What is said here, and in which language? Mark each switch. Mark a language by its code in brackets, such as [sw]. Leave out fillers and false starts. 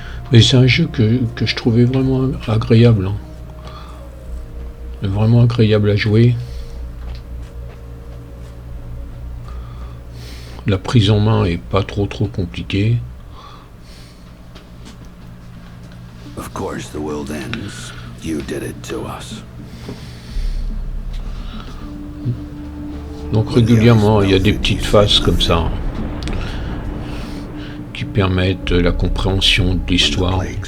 [fr] Mais c'est un jeu que je trouvais vraiment agréable. Hein. Vraiment agréable à jouer. La prise en main est pas trop compliquée. [en] Of course the world ends. You did it to us. [fr] Donc régulièrement, il y a des petites phases comme ça hein, qui permettent la compréhension de l'histoire.